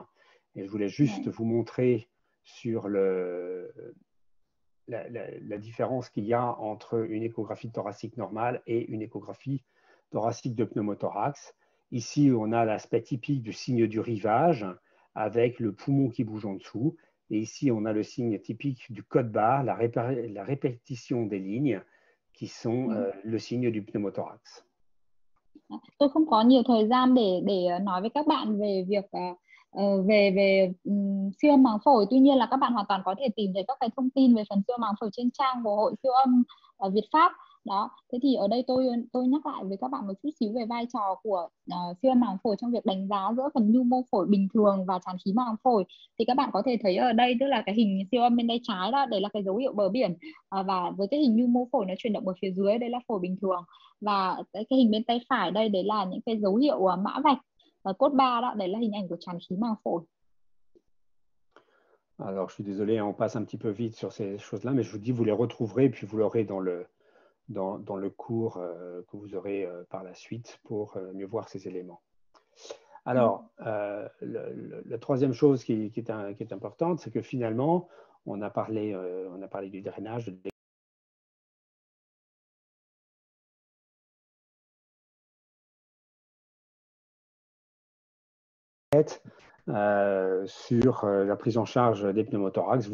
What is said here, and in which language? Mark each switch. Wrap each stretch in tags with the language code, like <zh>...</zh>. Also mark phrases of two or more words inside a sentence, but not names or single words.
<fr>Et je voulais juste vous montrer sur la différence qu'il y a entre une échographie thoracique normale et une échographie thoracique de pneumothorax. Ici, on a l'aspect typique du signe du rivage avec le poumon qui bouge en dessous. Et ici, on a le signe typique du code barre, la répétition des lignes qui sont le signe du pneumothorax.</fr> <vi>Tôi không có nhiều thời gian để nói với các bạn về việc về siêu âm màng phổi. Tuy nhiên là các bạn hoàn toàn có thể tìm thấy các cái thông tin về phần siêu âm màng phổi trên trang của Hội Siêu âm Việt Pháp. Đó, thế thì ở đây tôi nhắc lại với các bạn một chút xíu về vai trò của siêu âm màng phổi trong việc đánh giá giữa phần nhu mô phổi bình thường và tràn khí màng phổi. Thì các bạn có thể thấy ở đây, tức là cái hình siêu âm bên tay trái đó, đấy là cái dấu hiệu bờ biển, và với cái hình nhu mô phổi nó chuyển động ở phía dưới, đây là phổi bình thường, và cái hình bên tay phải đây, đấy là những cái dấu hiệu mã vạch cốt ba đó, đấy là hình ảnh của tràn khí màng phổi.</vi> <fr>Alors, je suis désolé, on passe un petit peu vite sur ces choses-là, mais je vous dis, vous les retrouverez, puis vous l'aurez dans le cours que vous aurez par la suite pour mieux voir ces éléments. Alors, la troisième chose qui est importante, c'est que finalement, on a parlé du drainage, sur la prise en charge des pneumothorax.</fr>